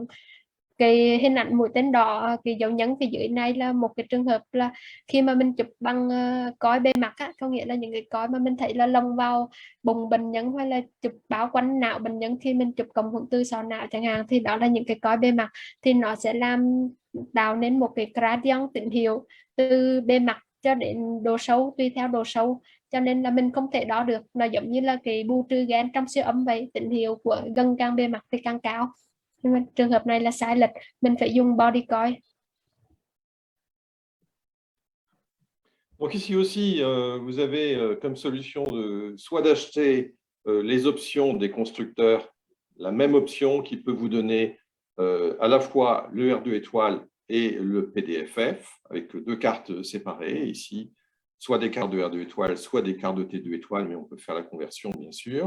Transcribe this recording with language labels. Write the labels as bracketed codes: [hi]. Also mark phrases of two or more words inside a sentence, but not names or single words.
[vi] Cái hình ảnh mũi tên đỏ, cái dấu nhấn phía dưới này là một cái trường hợp là khi mà mình chụp bằng cói bề mặt có nghĩa là những cái cói mà mình thấy là lồng vào bụng bệnh nhân hay là chụp bao quanh não bệnh nhân, khi mình chụp cộng hưởng từ sọ não chẳng hạn, thì đó là những cái cói bề mặt, thì nó sẽ làm tạo nên một cái gradient tín hiệu từ bề mặt cho đến độ sâu tùy theo độ sâu, cho nên là mình không thể đo được. Nó giống như là cái bù trừ gen trong siêu âm vậy, tín hiệu của gần càng bề mặt thì càng cao, nhưng mà trường hợp này là sai lệch, mình phải dùng [en] body coil. [fr] Donc ici aussi, vous avez comme solution soit d'acheter les options des constructeurs, la même option qui peut vous donner à la fois le R2 étoile et le PDFF, avec deux cartes séparées ici, soit des cartes de R2 étoile, soit des cartes de T2 étoile, mais on peut faire la conversion bien sûr.